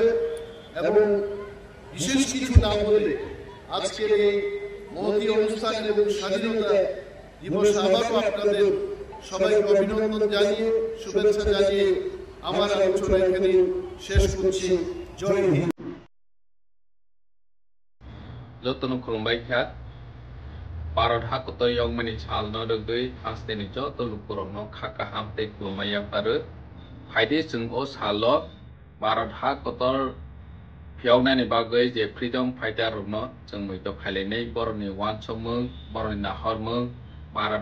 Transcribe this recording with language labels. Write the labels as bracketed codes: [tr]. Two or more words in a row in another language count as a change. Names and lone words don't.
[bn] এবং বিশেষ কিছু না বলে আজকের এই মহতী অনুষ্ঠান এবং স্বাধীনতা দিবস আবারও আপনাদের সবাইকে অভিনন্দন জানিয়ে, শুভেচ্ছা জানিয়ে আমার আলোচনা এখানে শেষ করছি। জয় হিন্দ। [brx] जतन खुलुमबाइखा भारत हाकत यंगमानि सालनो रगै हास्तेनि जत लुकुरनो खाका हामते खुलुमाया पारो फायदे जों ओ सालो भारत हाकतर फियावनानि बागै जे [en] freedom fighter [brx] रनो जों मैतो खालायनाय बरनि वानसमों बरनि नाहरमों भारत